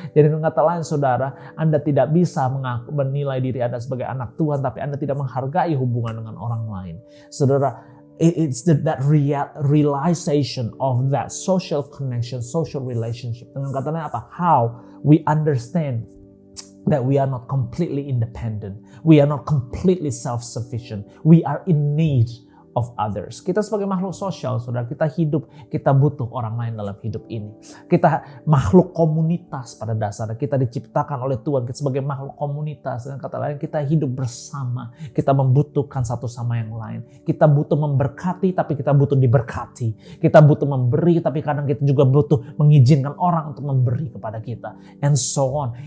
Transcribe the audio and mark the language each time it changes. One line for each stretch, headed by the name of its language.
Indonesian: Jadi dengan kata lain, saudara, Anda tidak bisa menilai diri Anda sebagai anak Tuhan, tapi Anda tidak menghargai hubungan dengan orang lain.
English: Saudara, it's that realization of that social connection, social relationship.
Indonesian: Dengan kata lain apa?
English: How we understand that we are not completely independent. We are not completely self-sufficient. We are in need of others.
Indonesian: Kita sebagai makhluk sosial, saudara, kita hidup, kita butuh orang lain dalam hidup ini. Kita makhluk komunitas pada dasarnya. Kita diciptakan oleh Tuhan kita sebagai makhluk komunitas. Dengan kata lain, kita hidup bersama. Kita membutuhkan satu sama yang lain. Kita butuh memberkati, tapi kita butuh diberkati. Kita butuh memberi, tapi kadang kita juga butuh mengizinkan orang untuk memberi kepada kita.
English: And so on.